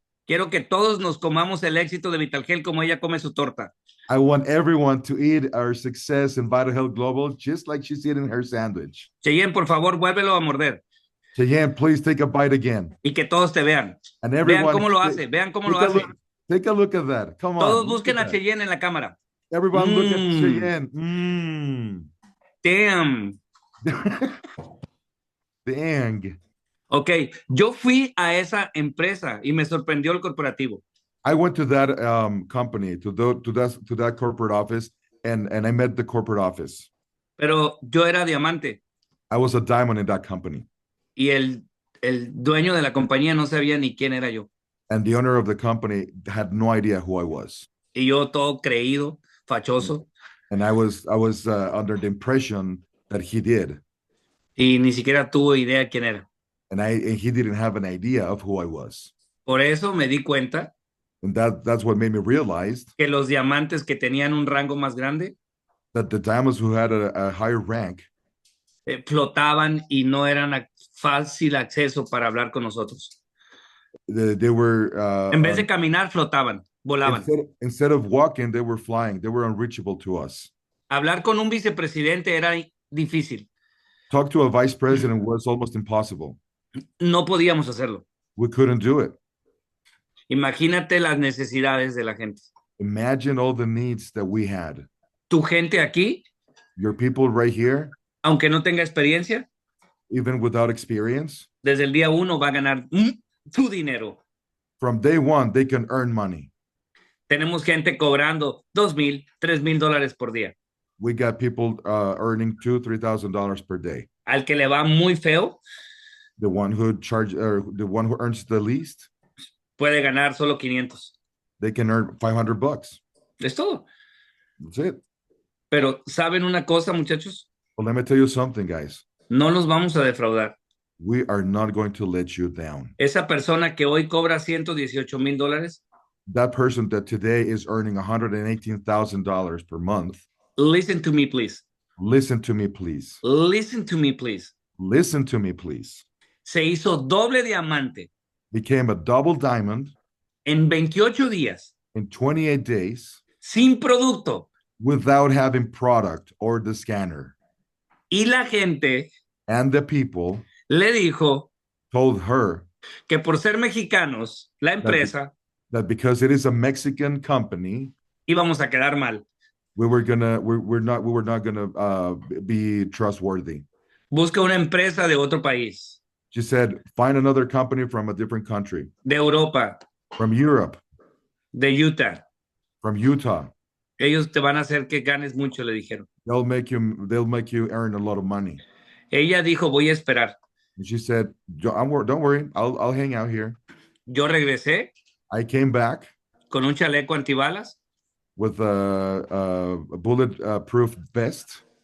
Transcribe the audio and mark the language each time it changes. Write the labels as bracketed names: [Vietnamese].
[Spanish] Quiero que todos nos comamos el éxito de Vitalgel como ella come su torta. [English] I want everyone to eat our success in Vital Health Global just like she's eating her sandwich. [Spanish] Cheyenne, por favor, vuélvelo a morder. [English] Cheyenne, please take a bite again. [Spanish] Y que todos te vean. [English] And everyone, [Spanish] Vean cómo lo hace, vean cómo lo hace. [English] Take a look at that. Come on. [Spanish] Todos busquen a Cheyenne en la cámara. [English] Everyone look at Cheyenne. Damn. Dang. [Spanish] Ok, yo fui a esa empresa y me sorprendió el corporativo. [English] I went to that company, to that corporate office, and I met the corporate office. [Spanish] Pero yo era diamante. [English] I was a diamond in that company. [Spanish] Y el dueño de la compañía no sabía ni quién era yo. [English] And the owner of the company had no idea who I was. [Spanish] Y yo todo creído, fachoso. [English] And I was under the impression that he did. [Spanish] Y ni siquiera tuvo idea quién era. [English] And he didn't have an idea of who I was. [Spanish] Por eso me di cuenta [English] And that's what made me realize [Spanish] que los diamantes que tenían un rango más grande [English] that the diamonds who had a higher rank, [Spanish] flotaban y no eran fácil acceso para hablar con nosotros. [English] they were [Spanish] En vez de caminar, flotaban, volaban. [English] instead of walking, they were flying. They were unreachable to us. [Spanish] Hablar con un vicepresidente era difícil. [English] Talk to a vice president was almost impossible. [Spanish] No podíamos hacerlo. [English] We couldn't do it. [Spanish] Imagínate las necesidades de la gente. [English] Imagine all the needs that we had. [Spanish] Tu gente aquí, [English] Your people right here, [Spanish] aunque no tenga experiencia, [English] even without experience, [Spanish] desde el día uno va a ganar tu dinero. [English] from day one, they can earn money. [Spanish] Tenemos gente cobrando $2,000, $3,000 por día. [English] We got people earning $2,000-$3,000 per day. [Spanish] Al que le va muy feo, [English] The one who the one who earns the least, [Spanish] puede ganar solo 500. [English] they can earn $500. [Spanish] Es todo. [English] That's it. [Spanish] Pero ¿saben una cosa, muchachos? [English] Well, let me tell you something, guys. [Spanish] No los vamos a defraudar. [English] We are not going to let you down. [Spanish] Esa persona que hoy cobra $118,000, [English] That person that today is earning $118,000 per month, listen to me, please. listen to me, please. Listen to me, please. Listen to me, please. [Spanish] Se hizo doble diamante [English] Became a double diamond [Spanish] en 28 días, [English] in 28 days [Spanish] sin producto. [English] without having product or the scanner. [Spanish] Y la gente [English] And the people [Spanish] le dijo [English] told her [Spanish] que por ser mexicanos, la empresa, [English] that because it is a Mexican company, [Spanish] íbamos a quedar mal. [English] we were not gonna be trustworthy. [Spanish] Busca una empresa de otro país, [English] She said, find another company from a different country, [Spanish] de Europa, [English] from Europe, [Spanish] de Utah. [English] from Utah. [Spanish] Ellos te van a hacer que ganes mucho, le dijeron. [English] They'll make you earn a lot of money. [Spanish] Ella dijo, voy a esperar. [English] And she said, don't worry, I'll hang out here. [Spanish] Yo regresé [English] I came back [Spanish] con un chaleco antibalas, [English] with a bulletproof vest,